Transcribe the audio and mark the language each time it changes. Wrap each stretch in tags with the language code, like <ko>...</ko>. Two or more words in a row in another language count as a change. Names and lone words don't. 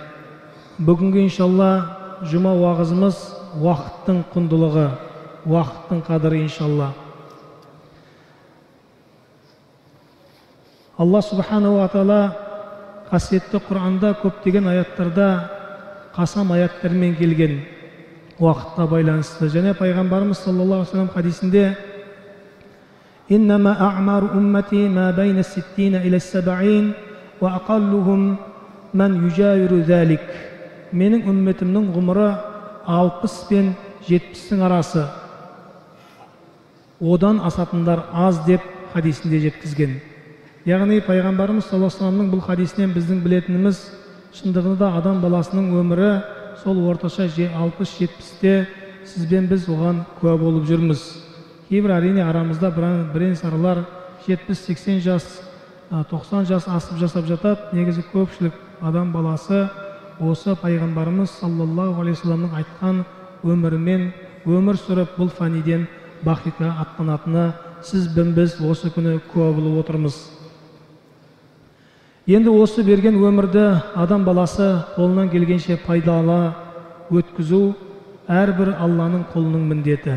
<kk>Бүгінгі иншалла жұма уағызымыз уақыттың құндылығы, уақыттың қадірі иншалла. Алла</kk> <ar>سبحانه وتعالى</ar> <kk>қасиетті Құранда көптеген аяттарда қасам аяттармен келген уақытқа байланысты. Және пайғамбарымыз</kk> <ar>صلى الله عليه وسلم хадисінде «إنما أعمار أمتي ما بين 60 إلى 70 وأقلهم من يجاوز ذلك».</ar> <kk>Менің үмметімнің ғұмыры 60 пен 70-тің арасы, одан асатындар аз деп хадисінде жеткізген. Яғни пайғамбарымыз</kk> <ar>صلى الله عليه وسلم</ar> <kk>бұл хадисінен біздің білетініміз, шындығында адам баласының өмірі сол орташа 60-70-те, сізбен біз оған куә болып жүрміз. Кейбір әрине арамызда бірен сарылар 70-80 жас, 90 жас асып жасап жатады. Негізі көпшілік адам баласы осы пайғамбарымыз</kk> <ar>صلى الله عليه وسلم</ar> <kk>айтқан өмірімен өмір сүріп, бұл фаниден бақиға аттанатынына сіз бен біз осы күні куә болып отырмыз. Енді осы берген өмірді адам баласы қолынан келгенше пайдалы өткізу әрбір Алланың қолының міндеті.</kk>